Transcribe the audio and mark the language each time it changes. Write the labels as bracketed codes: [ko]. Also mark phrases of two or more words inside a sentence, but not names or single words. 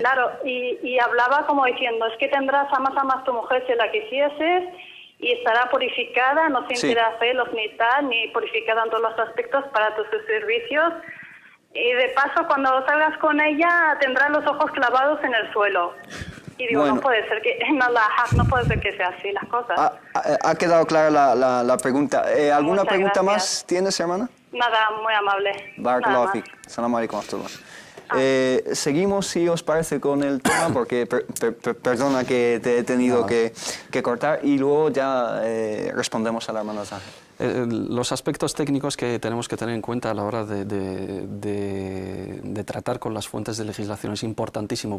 [es] Claro, y hablaba como diciendo, es que tendrás a más tu mujer si la quisieses y estará purificada, no sentirá celos ni tal, ni purificada en todos los aspectos para tus servicios. Y de paso, cuando salgas con ella, tendrás los ojos clavados en el suelo. Y digo, no puede ser que no puede ser que sea así las cosas. Ha quedado clara la pregunta. ¿Alguna Muchas pregunta gracias. más tienes, hermana? Nada, muy amable. [ar] بارك الله فيك. سلام عليكم ورحمة الله. [es] Seguimos, si os parece, con el tema, porque perdona que te he tenido que cortar, y luego ya respondemos a la hermana Zahra. Los aspectos técnicos que tenemos que tener en cuenta a la hora de tratar con las fuentes de legislación es importantísimo.